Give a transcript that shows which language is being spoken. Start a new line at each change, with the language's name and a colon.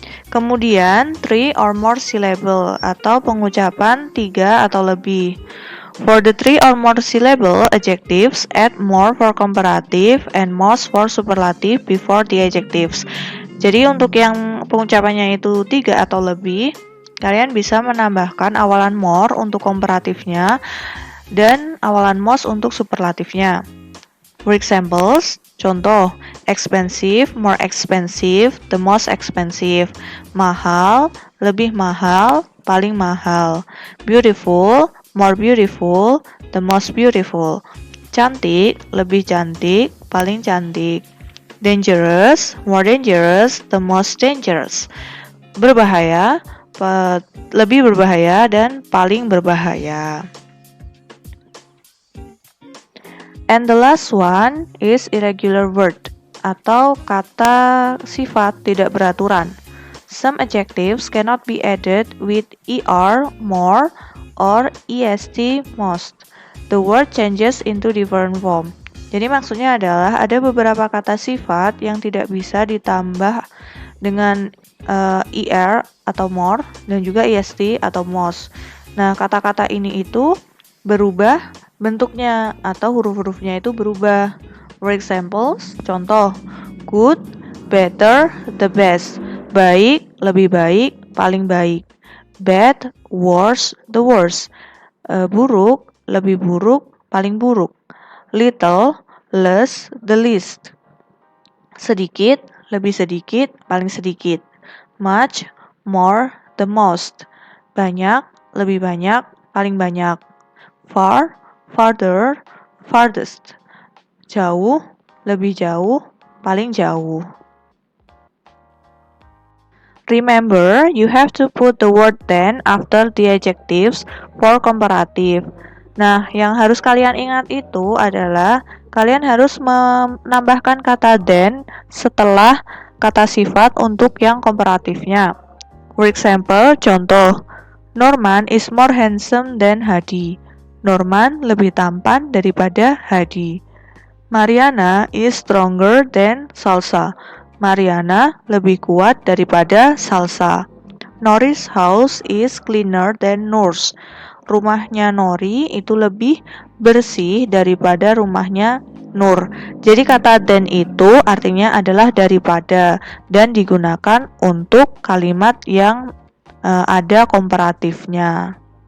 Indonesian: Kemudian,
English: three or more syllable
Indonesian: atau pengucapan 3 atau lebih.
English: For the three or more syllable adjectives, add more for comparative and most for superlative before the adjectives.
Indonesian: Jadi untuk yang pengucapannya itu 3 atau lebih, kalian bisa menambahkan awalan more untuk komparatifnya dan awalan most untuk superlatifnya.
English: For examples, contoh, expensive, more expensive, the most expensive.
Indonesian: Mahal, lebih mahal, paling mahal.
English: Beautiful, more beautiful, the most beautiful.
Indonesian: Cantik, lebih cantik, paling cantik.
English: Dangerous, more dangerous, the most dangerous.
Indonesian: Berbahaya, lebih berbahaya, dan paling berbahaya.
English: And the last one is irregular word atau
Indonesian: kata sifat tidak beraturan.
English: Some adjectives cannot be added with er, more, or est, most. The word changes into different form.
Indonesian: Jadi maksudnya adalah ada beberapa kata sifat yang tidak bisa ditambah dengan er atau more dan juga est atau most. Nah, kata-kata ini itu berubah bentuknya atau huruf-hurufnya itu berubah.
English: For example, contoh, good, better, the best.
Indonesian: Baik, lebih baik, paling baik.
English: Bad, worse, the worst.
Indonesian: Buruk, lebih buruk, paling buruk.
English: Little, less, the least.
Indonesian: Sedikit, lebih sedikit, paling sedikit.
English: Much, more, the most.
Indonesian: Banyak, lebih banyak, paling banyak.
English: Far, farther, farthest.
Indonesian: Jauh, lebih jauh, paling jauh.
English: Remember, you have to put the word then after the adjectives for comparative.
Indonesian: Nah, yang harus kalian ingat itu adalah kalian harus menambahkan kata then setelah kata sifat untuk yang komparatifnya.
English: For example, contoh, Norman is more handsome than Hadi.
Indonesian: Norman lebih tampan daripada Hadi.
English: Mariana is stronger than Salsa.
Indonesian: Mariana lebih kuat daripada Salsa.
English: Nori's house is cleaner than Noor's.
Indonesian: Rumahnya Nori itu lebih bersih daripada rumahnya Nur. Jadi kata than itu artinya adalah daripada dan digunakan untuk kalimat yang ada komparatifnya.